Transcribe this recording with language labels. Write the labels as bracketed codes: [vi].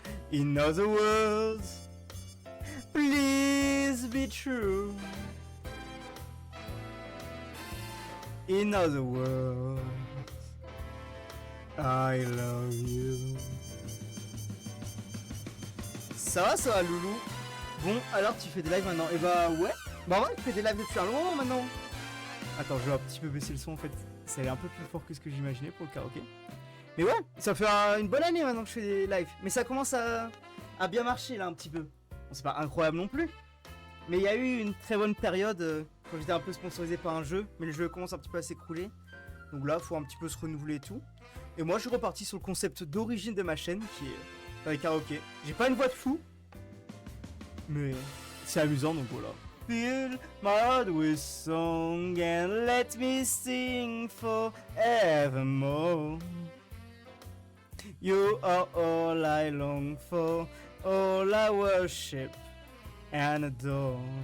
[en] In other words, please be true. In other words, I love you. [fr] Ça va loulou. Bon, alors tu fais des lives maintenant? Et bah ouais. Bah ouais, tu fais des lives depuis un long moment maintenant. Attends, je vais un petit peu baisser le son en fait. Ça allait un peu plus fort que ce que j'imaginais pour le karaoké. Mais ouais, ça fait une bonne année maintenant que je fais des lives. Mais ça commence à bien marcher là un petit peu. Bon, c'est pas incroyable non plus. Mais il y a eu une très bonne période quand j'étais un peu sponsorisé par un jeu. Mais le jeu commence un petit peu à s'écrouler. Donc là, il faut un petit peu se renouveler et tout. Et moi, je suis reparti sur le concept d'origine de ma chaîne qui est avec karaoké. J'ai pas une voix de fou. Mais c'est amusant donc voilà. [en] Fill my heart with song and let me sing forevermore. You are all I long for, all I worship and adore.